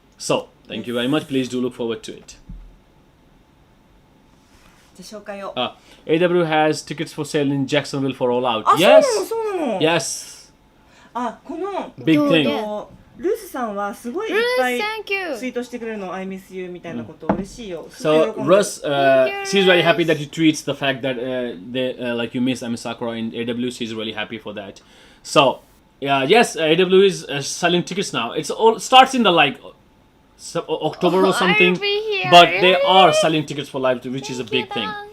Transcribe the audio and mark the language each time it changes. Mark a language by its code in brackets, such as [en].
[en] So, thank you very much. Please do look forward to it. [ja] じゃあ紹介を。 [en] AW has tickets for sale in Jacksonville for All Out. [ja] あ、 [en] Yes. [ja] そうなの。 [en] Yes. [ja] あ、この [en] Big thing. [ja] ルースさんはすごいいっぱいツイートしてくれるの。 [en] I miss you [ja] みたいなこと嬉しいよ。 [en] So Russ, she's very happy that you tweets the fact that they like you miss Ami Sakura in AW. She's really happy for that. So yes, AW is selling tickets now. It's all starts in the like October or something, but they are selling tickets for live, which is a big thing.